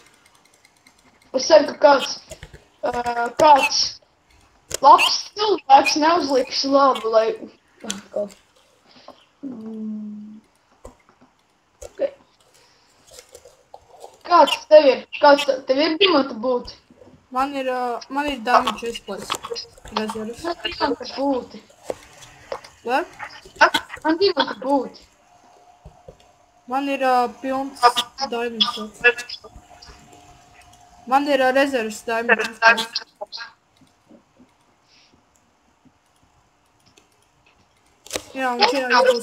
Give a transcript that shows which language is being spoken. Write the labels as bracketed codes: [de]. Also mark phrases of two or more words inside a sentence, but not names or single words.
[lv] Es ceru, ka kāds labs cilvēks neuzliks labu, lai... Okay. Kāds tev ir? Tev ir dimanta būti? Man ir [en] diamond chest place. [lv] Rezerves. Man dimanta būti. What? Man dimanta būti. Man ir pilns [en] diamond sets. [lv] Man ir rezerves [en] diamond sets. [lv] Jā, un šajā būs